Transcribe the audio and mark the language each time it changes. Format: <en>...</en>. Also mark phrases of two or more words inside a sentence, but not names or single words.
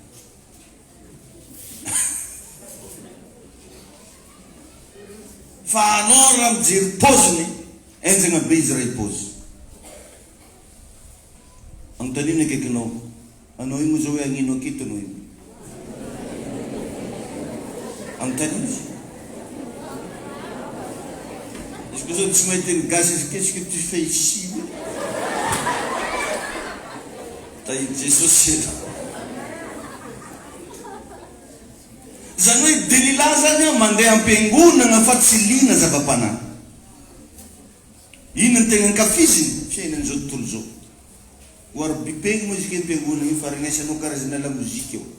<mg>Fa anao raha mijery poziny, enjagna be izy raha pozy. Anontaniana akaikinao, anao io moa zao hoe agnino aketo anao io. Anontaniana izy. Izy koa zao tsy mahita ny gasy izy</mg> <fr>qu'est-ce que tu fais ici?</fr> <mg>Ta i Jesosy. Zany hoe Delila zany mandeha am-piangonana fa tsy lina zava-panahy. Ino ny tegna ankafiziny fiainan'izao tontolo zao. Oary bipegny moa izy ke am-piangonana io fa regnesanao karazana la mozika eo.</mg>